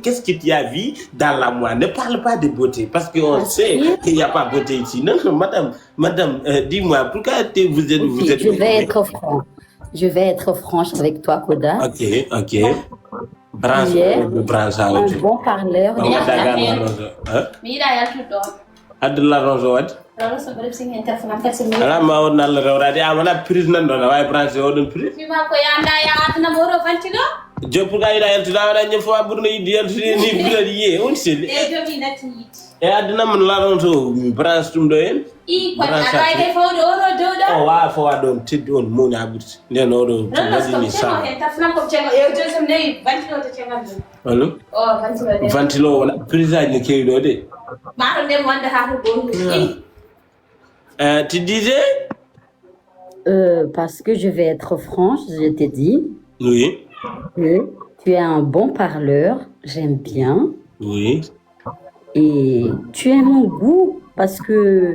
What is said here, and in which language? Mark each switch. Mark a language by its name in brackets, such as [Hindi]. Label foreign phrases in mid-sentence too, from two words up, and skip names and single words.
[French] Qu'est-ce que tu as vu dans la moi? Ne parle pas de beauté, parce qu'on sait qu'il n'y a pas de beauté ici. Non, madame, dis-moi, pourquoi vous êtes... Je vais être franche avec toi, Koda. Ok. branche Tu es branche un bon parleur. [Fula] Ba nga dagaan la ronso mi yiɗa yaltude ɗon adla ronso wat rewlo so mbaɗa sing hen téléphone am kadi so mi ala ma won nalla rewrade amana prise nan ɗon wawi branche oɗon prise wima ko yanda ya addanama oɗo vantilo joppu ga yiɗa yaltude awaɗa ñem fo a ɓurno yiɗde yaltude ni bilaɗi yiye on selli e jomi natti yiide e addinama la ronso mi branche ɗum ɗo hen I kon aɗa wawi kay fawde oɗo dow ɗo o wawa fowa ɗon teddi on moni ha ɓurti nden oɗo waɗini cego hen téléphone am kom cego e joni somi nawi vantilo to cegam ɗum allo o vantilo de ventilo wala prise aji ne kewi ɗo de mato ndem wonde ha to gonɗum [French] tu disais Parce que je vais être franche, je te dis oui que tu es un bon parleur, j'aime bien. oui Et tu es mon goût parce que